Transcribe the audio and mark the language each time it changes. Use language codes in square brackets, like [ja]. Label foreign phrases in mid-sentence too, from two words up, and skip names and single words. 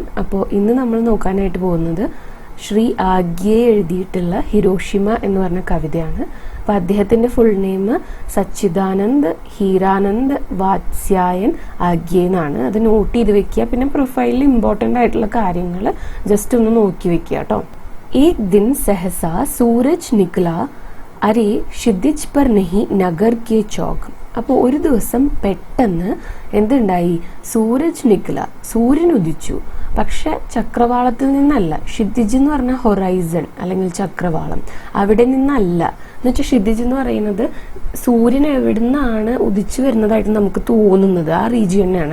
[ml] അപ്പോൾ ഇന്ന് നമ്മൾ നോക്കാനായിട്ട് പോകുന്നത് ശ്രീ ആഗ്യയെ എഴുതിയിട്ടുള്ള ഹിരോഷിമ എന്ന് പറഞ്ഞ കവിതയാണ്. അപ്പോൾ അദ്ദേഹത്തിൻ്റെ [en] full name [ml] സച്ചിദാനന്ദ് ഹീരാനന്ദ് വാത്സ്യായൻ ആഗ്യേ എന്നാണ്. അത് നോട്ട് ചെയ്ത് വെക്കുക. പിന്നെ [en] profile important [ml] ആയിട്ടുള്ള കാര്യങ്ങൾ ജസ്റ്റ് ഒന്ന് നോക്കി വെക്കുക കേട്ടോ. [hi] एक दिन सहसा सूरज निकला अरे क्षितिज पर नहीं नगर के चौक. [ml] അപ്പോൾ ഒരു ദിവസം പെട്ടെന്ന് എന്തുണ്ടായി? [hi] सूरज निकला, [ml] സൂര്യൻ ഉദിച്ചു. പക്ഷെ ചക്രവാളത്തിൽ നിന്നല്ല. ഷിതിജ് എന്ന് പറഞ്ഞാൽ ഹൊറൈസൺ അല്ലെങ്കിൽ ചക്രവാളം, അവിടെ നിന്നല്ല. എന്നുവെച്ചാൽ ഷിതിജ് എന്ന് പറയുന്നത് സൂര്യൻ എവിടെ നിന്നാണ് ഉദിച്ചു വരുന്നതായിട്ട് നമുക്ക് തോന്നുന്നത് ആ റീജിയൻ തന്നെയാണ്.